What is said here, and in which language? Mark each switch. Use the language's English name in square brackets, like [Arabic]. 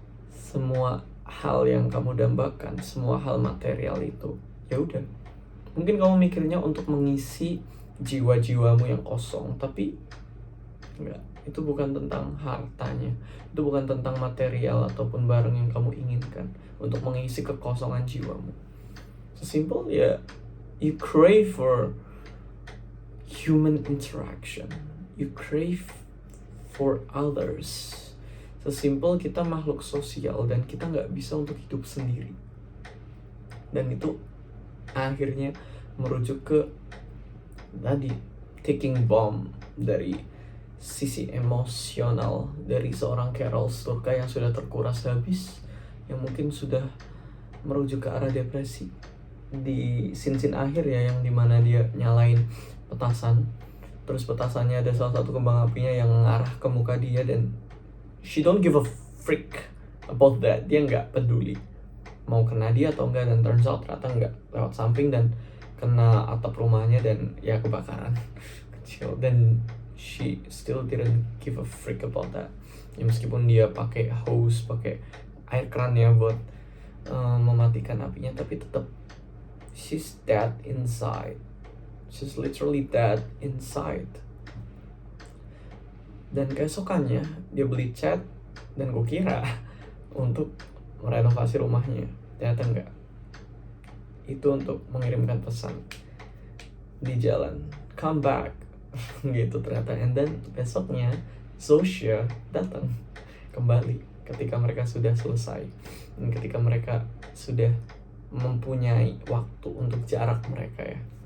[Indonesian] Semua hal yang kamu dambakan, semua hal material itu, ya udah. Mungkin kamu mikirnya untuk mengisi jiwa-jiwamu yang kosong, tapi enggak, itu bukan tentang hartanya, itu bukan tentang material ataupun barang yang kamu inginkan untuk mengisi kekosongan jiwamu. Sesimpel ya, [English] you crave for human interaction, you crave for others. [Indonesian] Sesimpel kita makhluk sosial dan kita nggak bisa untuk hidup sendiri. Dan itu akhirnya merujuk ke tadi ticking bomb dari sisi emosional dari seorang Carol Sturka yang sudah terkuras habis, yang mungkin sudah merujuk ke arah depresi di scene akhir ya, yang dimana dia nyalain petasan, terus petasannya ada salah satu kembang apinya yang mengarah ke muka dia dan [English] she don't give a freak about that. [Indonesian] Dia nggak peduli mau kena dia atau enggak, dan [English] turns out [Indonesian] ternyata enggak, lewat samping dan kena atap rumahnya dan ya kebakaran kecil. Dan [English] she still didn't give a freak about that [Indonesian] ya, meskipun dia pakai hose, pakai air keran ya buat mematikan apinya, tapi tetap [English] she's dead inside. She's literally dead inside. [Indonesian] Dan keesokannya dia beli cat, dan gue kira untuk merenovasi rumahnya, ternyata enggak. Itu untuk mengirimkan pesan di jalan, [English] come back [Indonesian] gitu ternyata. [English] And then [Indonesian] besoknya Zosha datang kembali ketika mereka sudah selesai dan ketika mereka sudah mempunyai waktu untuk jarak mereka ya.